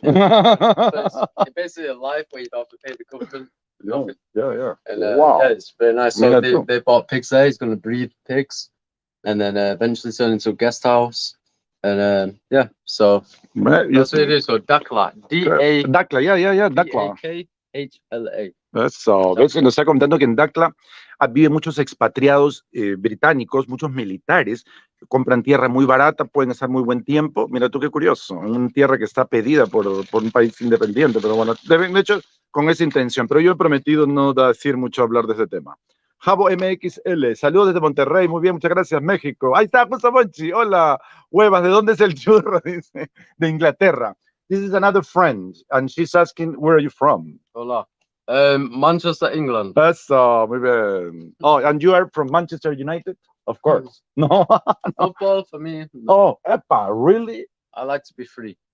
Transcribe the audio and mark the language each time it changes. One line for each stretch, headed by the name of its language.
English: So it's basically a life where you don't have to pay the government nothing. Yeah. And Wow. yeah, it's very nice. So they bought pigs there. He's going to breed pigs, and then eventually turn into a guest house. And yeah, so that's what it is. So Dakla, Dakla, yeah, Dakla. DAKHLA.
Spanish: Eso, ¿ves? Nos está contando que en Dakla viven muchos expatriados británicos, muchos militares, que compran tierra muy barata, pueden estar muy buen tiempo. Mira tú qué curioso, una tierra que está pedida por un país independiente, pero bueno, de hecho, con esa intención. Pero yo he prometido no decir mucho, hablar de ese tema. Javo MXL, saludos desde Monterrey, muy bien, muchas gracias, México. Ahí está, José Monchi, hola, huevas, ¿de dónde es el churro? Dice, de Inglaterra.
English: This is another friend, and she's asking, where are you from? Hola. Manchester, England.
Spanish: Eso, muy bien.
English: Oh, and you are from Manchester United? Of course. No. Football for me. No. Oh, epa, really? I like to be free.